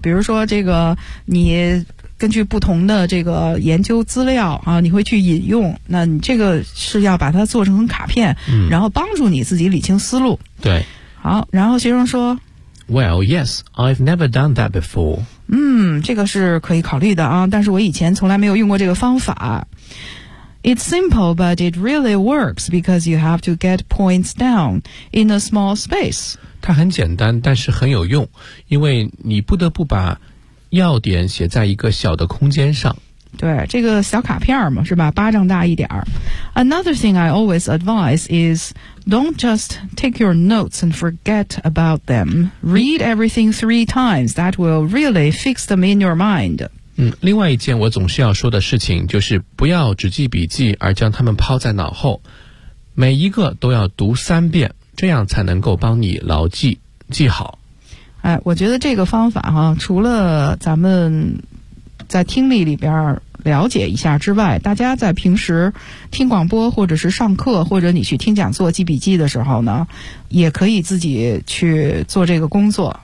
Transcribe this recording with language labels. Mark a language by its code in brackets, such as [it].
[zh] 比如说这个，你根据不同的这个研究资料啊，你会去引用。那你这个是要把它做成卡片，然后帮助你自己理清思路。对。好，然后学生说 [en] ，Well, yes, I've never done that before. [zh] 这个是可以考虑的啊，但是我以前从来没有用过这个方法。 [en] It's simple, but it really works because you have to get points down in a small space. [zh] 它很简单，但是很有用，因为你不得不把要点写在一个小的空间上。对，这个小卡片嘛，是吧？巴掌大一点儿。 [en] Another thing I always advise is don't just take your notes and forget about them. Read everything three times. That will really fix them in your mind. [zh] 另外一件我总是要说的事情就是不要只记笔记而将它们抛在脑后，每一个都要读三遍，这样才能够帮你牢记记好。哎，我觉得这个方法哈，除了咱们在听力里边了解一下之外，大家在平时听广播或者是上课或者你去听讲座记笔记的时候呢，也可以自己去做这个工作。